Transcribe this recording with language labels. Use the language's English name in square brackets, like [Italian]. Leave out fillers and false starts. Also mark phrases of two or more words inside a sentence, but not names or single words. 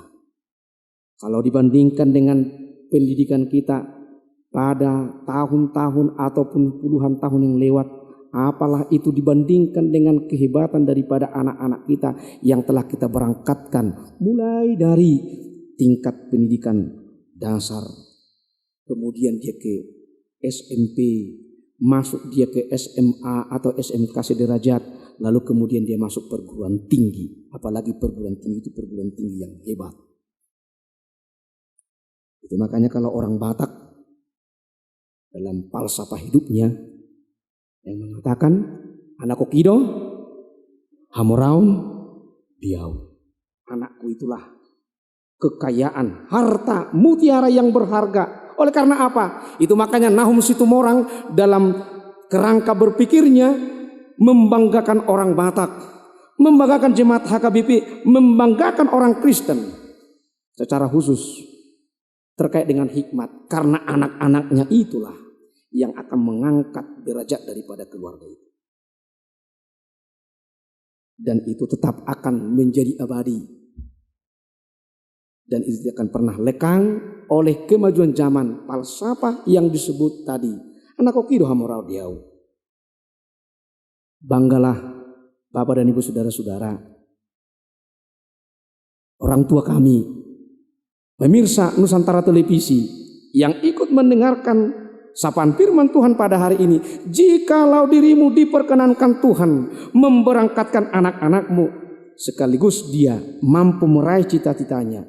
[Indonesian] Kalau dibandingkan dengan pendidikan kita pada tahun-tahun ataupun puluhan tahun yang lewat, apalah itu dibandingkan dengan kehebatan daripada anak-anak kita yang telah kita berangkatkan mulai dari tingkat pendidikan dasar, kemudian dia ke SMP, masuk dia ke SMA atau SMK sederajat, lalu kemudian dia masuk perguruan tinggi. Apalagi perguruan tinggi itu perguruan tinggi yang hebat. Itu makanya kalau orang Batak dalam falsafah hidupnya yang mengatakan [Batak Toba] anak kokido hamoraun diau. [Indonesian] Anakku itulah kekayaan, harta, mutiara yang berharga. Oleh karena apa? Itu makanya Nahum Situmorang dalam kerangka berpikirnya membanggakan orang Batak, membanggakan jemaat HKBP, membanggakan orang Kristen secara khusus terkait dengan hikmat, karena anak-anaknya itulah yang akan mengangkat derajat daripada keluarga itu. Dan itu tetap akan menjadi abadi. Dan itu tidak akan pernah lekang oleh kemajuan zaman, falsafah yang disebut tadi. [Batak Toba] Anak kokido hamorau diau. [Indonesian] Banggalah Bapak dan Ibu saudara-saudara, orang tua kami, pemirsa Nusantara Televisi yang ikut mendengarkan sapaan firman Tuhan pada hari ini. Jikalau dirimu diperkenankan Tuhan memberangkatkan anak-anakmu, sekaligus dia mampu meraih cita-citanya.